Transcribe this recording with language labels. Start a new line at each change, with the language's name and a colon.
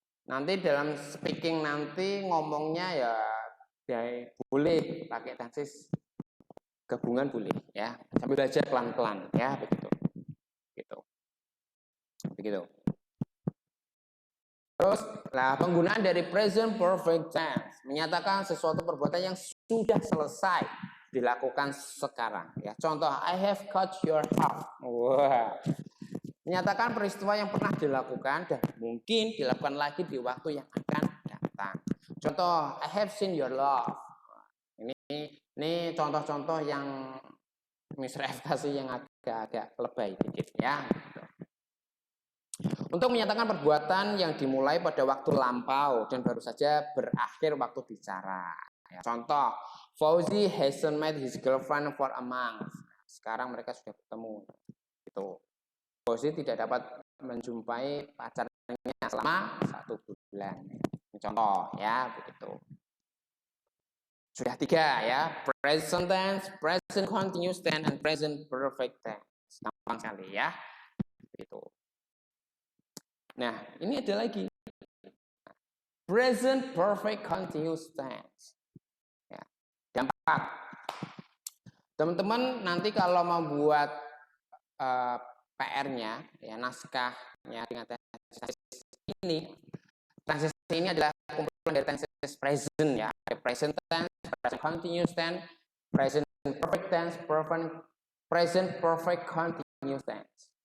Indonesian: Nanti dalam speaking nanti ngomongnya ya boleh pakai tenses gabungan boleh ya. Sambil belajar pelan-pelan ya begitu. Begitu. Terus, penggunaan dari present perfect tense menyatakan sesuatu perbuatan yang sudah selesai dilakukan sekarang.
English: Ya, contoh, I have cut your hair.
Indonesian: Wah, menyatakan peristiwa yang pernah dilakukan dan mungkin dilakukan lagi di waktu yang akan datang.
English: Contoh, I have seen your love.
Indonesian: Ini contoh-contoh yang misrepresentasi yang agak lebay dikit ya. Untuk menyatakan perbuatan yang dimulai pada waktu lampau dan baru saja berakhir waktu bicara.
English: Ya, contoh, Fauzi hasn't met his girlfriend for a month.
Indonesian: Sekarang mereka sudah bertemu. Gitu. Fauzi tidak dapat menjumpai pacarnya selama 1 bulan. Contoh ya, begitu. Sudah 3 ya, present tense, present continuous tense, and present perfect tense. Gampang sekali ya. Begitu. Nah, ini ada lagi. Present perfect continuous tense. Ya. Yang 4. Teman-teman nanti kalau membuat PR-nya, ya naskahnya dengan tenses ini adalah kumpulan dari tenses present ya. Ada present tense, present continuous tense, present perfect tense, present perfect continuous tense.